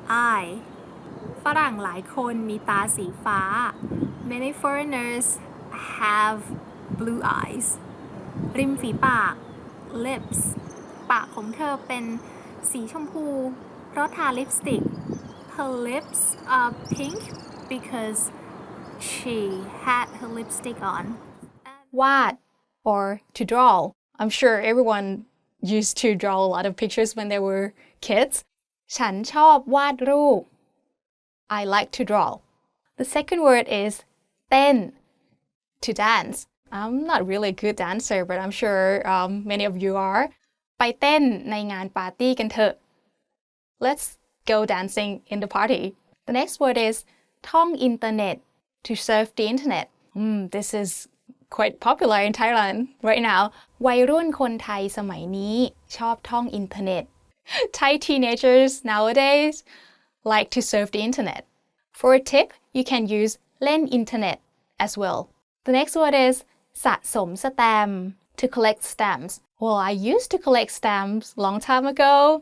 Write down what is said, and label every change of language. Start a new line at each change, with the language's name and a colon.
English: eye
Thai: ฝรั่งหลายคนมีตาสีฟ้า
English: Many foreigners have blue eyes ริมฝีปาก lips
Thai: ปากของเธอเป็นสีชมพูเพราะทาลิปสติก
English: Her lips are pink because she had her lipstick on วาด or to draw. I'm sure everyone used to draw a lot of pictures when they were kids.
Thai: ฉันชอบวาดรูป
English: I like to draw. The second word is เต้น to dance. I'm not really a good dancer, but I'm sure many of you are.
Thai: ไปเต้นในงานปาร์ตี้กันเถอะ
English: Let's go dancing in the party. The next word is ท่องอินเทอร์เน็ต to surf the internet. This is quite popular in Thailand right now.
Thai: วัยรุ่นคนไทยสมัยนี้ชอบท่องอินเทอร์เน็ต
English: Thai teenagers nowadays like to surf the internet. For a tip, you can use เล่นอินเทอร์เน็ต as well. The next word is สะสมสแตมป์ to collect stamps. Well, I used to collect stamps long time ago.